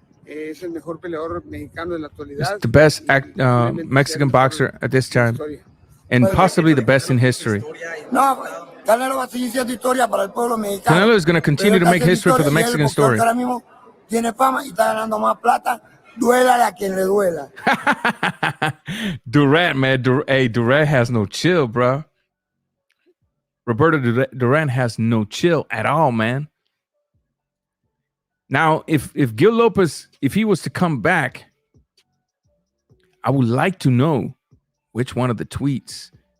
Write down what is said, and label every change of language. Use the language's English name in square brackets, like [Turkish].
[Spanish] Es el mejor peleador mexicano de la actualidad. [English] It's the best Mexican boxer at this time, and possibly the best in history. [Spanish] No, Canelo va a seguir siendo historia para el pueblo mexicano. [English] Canelo is going to continue to make history for the Mexican story. [Spanish] Ahora mismo tiene fama y está ganando más plata. Duélale a quien le duela. [English] Durant, man, Durant has no chill, bro. Roberto Duran has no chill at all, man. Now, if Gil Lopez, if he was to come back, I would like to know which one of the tweets.